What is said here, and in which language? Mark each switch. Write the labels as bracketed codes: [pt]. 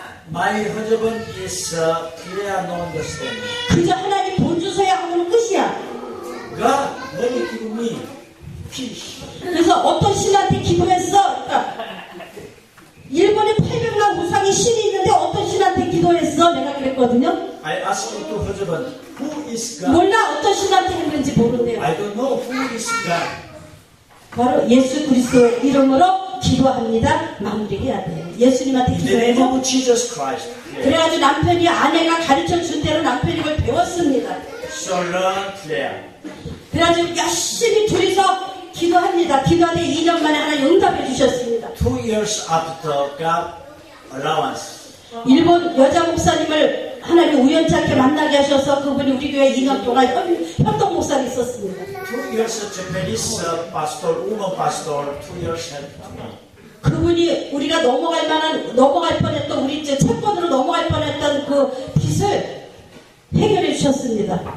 [en] My husband is clear no understanding. [ko] 그저 하나님 돈 주셔야 하면 끝이야. [en] God, when you give me peace. [ko] 그래서 어떤 신한테 기도했어? 그러니까 일본에 800만 우상의 신이 있는데 어떤 신한테 기도했어? 내가 그랬거든요. [en] I asked to husband, who is God? [ko] 몰라 어떤 신한테 했는지 모르는데요. [en] I don't know who is God. [ko] 바로 예수 그리스도 이름으로 기도합니다. 마무리해야 돼요. 예수님한테 [en] In the name [ko] 기도해서 [en] of Jesus Christ. [ko] 그래가지고 남편이 아내가 가르쳐 준 대로 남편이 그걸 배웠습니다. [en] So learn prayer. [ko] 그래가지고 열심히 둘이서 기도합니다. 기도하는데 2년 만에 하나님 응답해 주셨습니다. [en] 2 years after God allowance. [ko] 일본 여자 목사님을 하나님 우연찮게 만나게 하셔서 그분이 우리 교회 2년 동안 협동 목사로 있었습니다. [en] 2 years Japanese pastor, woman pastor, 2 years helped me. [ko] 그분이 우리가 넘어갈 뻔했던 우리 이제 채권으로 넘어갈 뻔했던 그 빚을 해결해 주셨습니다.